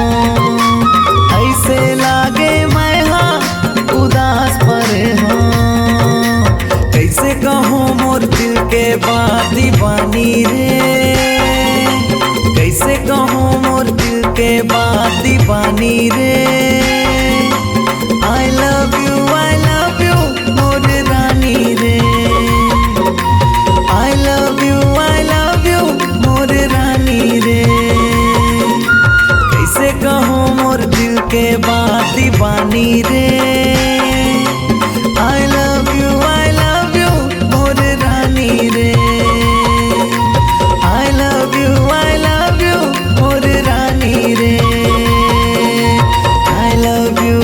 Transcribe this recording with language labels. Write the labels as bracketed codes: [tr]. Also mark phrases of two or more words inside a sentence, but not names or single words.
[hne] ऐसे लागे मैं हाँ उदास परे हो। कैसे कहूँ मोर दिल के बात दीवानी रे, रे [en] I love you [hne] मोर रानी रे [en] I love you [hne] मोर रानी रे कैसे कहूँ मोर दिल के बात दीवानी रे [en] I love you [hne] मोर रानी रे [en] I love you [hne] मोर रानी रे [en] I love you